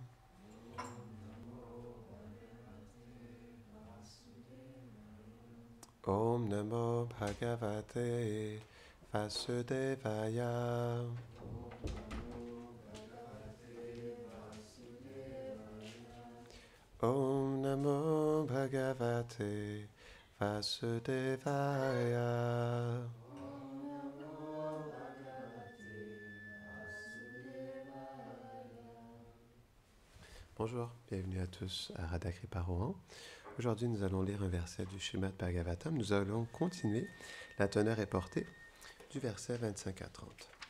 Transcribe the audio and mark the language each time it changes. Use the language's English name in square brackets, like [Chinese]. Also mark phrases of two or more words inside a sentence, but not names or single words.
[Sanskrit] ॐ नमो भगवते वासुदेवाय. ॐ नमो भगवते वासुदेवाय. [French] Bonjour, bienvenue à tous à Radha Kripa Rohan. Aujourd'hui, nous allons lire un verset du Srimad Bhagavatam. Nous allons continuer. La teneur est portée du verset 25 à 30.